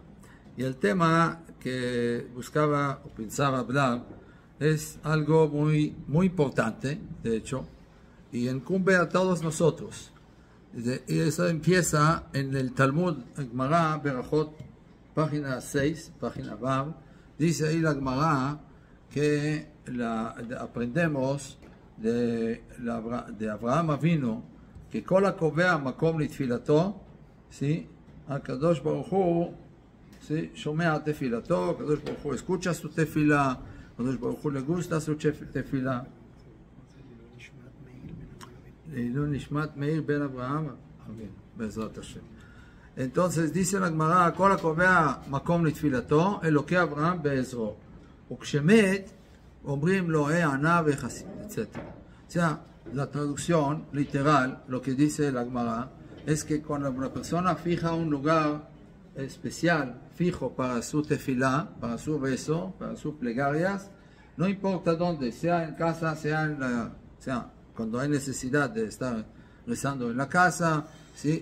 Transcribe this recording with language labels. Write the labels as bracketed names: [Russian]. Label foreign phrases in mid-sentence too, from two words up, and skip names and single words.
[Spanish] Y el tema que buscaba o pensaba hablar es algo muy importante, de hecho, y incumbe a todos nosotros. Y eso empieza en el Talmud, Gemara, Berachot, página 6, página Vav. Dice ahí la Gemara que aprendemos de Abraham Avinu que [Hebrew] כל הקובע מקום לתפילתו, הקדוש ברוך הוא שומע תפילתו, הקדוש ברוך הוא [Spanish] escucha su tefila, [Hebrew] הקדוש ברוך הוא [Spanish] le gusta su tefila. [Hebrew] לעילוי נשמת מאיר בן אברהם, בעזרת השם. [Spanish] Entonces dice la Gemara, [Hebrew] כל הקובע מקום לתפילתו, אלוקי אברהם בעזרו. וכשמת, אומרים לו, ענה וחסיד, [Spanish] etc. O sea, la traducción literal, lo que dice la Gemara, es que cuando una persona fija un lugar especial, fijo para su tefilá, para su rezo, para sus plegarias, no importa dónde, sea en casa, sea cuando hay necesidad de estar rezando en la casa, ¿sí?